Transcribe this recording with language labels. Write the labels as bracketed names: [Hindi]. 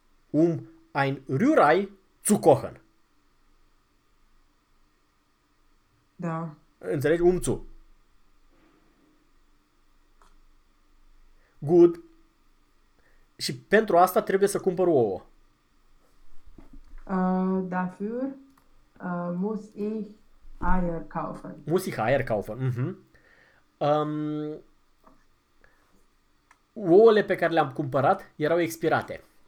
[German] Ein Rührei zu kochen. [Romanian] Da. Înțelegi? Tu. [English] Good. [Romanian] Și pentru asta trebuie să cumpăr ouă. [German] Dafür muss ich Eier kaufen. Muss ich Eier kaufen. Mhm. [Romanian] Ouăle pe care le-am cumpărat erau expirate.